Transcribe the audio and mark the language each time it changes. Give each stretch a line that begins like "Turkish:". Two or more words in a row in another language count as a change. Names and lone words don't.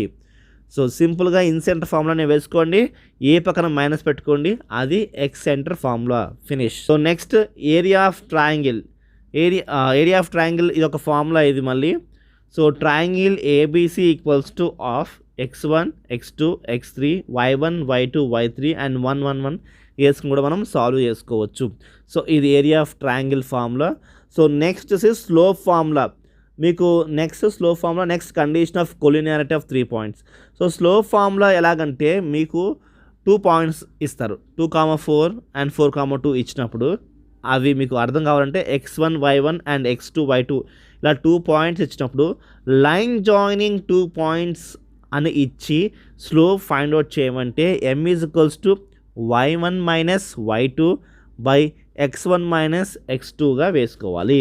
English: so simple-ga incenter formula-ne
Telugu: వేసుకోండి, ఏ పక్కన మైనస్ పెట్టుకోండి, అది
English: excenter formula,
Telugu: ఫినిష్.
English: so next area of triangle. area of triangle
Telugu: ఇది ఒక ఫార్ములా ఇది మళ్ళీ.
English: so triangle ABC equals to of x1, x2, x3, y1, y2, y3 and 1, 1, 1
Telugu: వేసుకుని కూడా మనం సాల్వ్ చేసుకోవచ్చు.
English: సో ఇది area of triangle formula. So next slope formula. మీకు next slope formula, next condition of collinearity of 3 points. so slope formula
Telugu: ఎలాగంటే మీకు
English: 2 పాయింట్స్ ఇస్తారు, 2, 4 and 4, 2
Telugu: ఇచ్చినప్పుడు అవి మీకు అర్థం కావాలంటే
English: x1, y1 and x2, y2 ఇలా 2 పాయింట్స్ ఇచ్చినప్పుడు line joining 2 points
Telugu: అని ఇచ్చి
English: slope find out చేయమంటే m is equals to y1 minus y2 by x1 minus x2-ga వేసుకోవాలి.